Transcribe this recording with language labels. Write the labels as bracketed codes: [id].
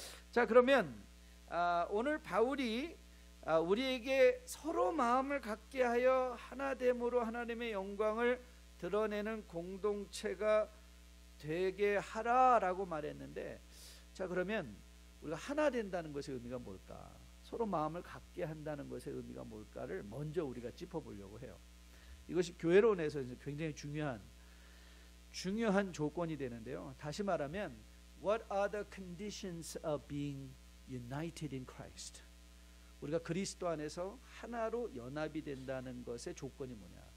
[ko] 자, 그러면 오늘 바울이 우리에게 서로 마음을 같게 하여 하나됨으로 하나님의 영광을 드러내는 공동체가 되게 하라라고 말했는데, 자, 그러면 우리가 하나 된다는 것의 의미가 뭘까? 서로 마음을 같게 한다는 것의 의미가 뭘까를 먼저 우리가 짚어보려고 해요. 이것이 교회론에서 굉장히 중요한 조건이 되는데요. 다시 말하면 [en] What are the conditions of being united in Christ? [ko] 우리가 그리스도 안에서 하나로 연합이 된다는 것의 조건이 뭐냐?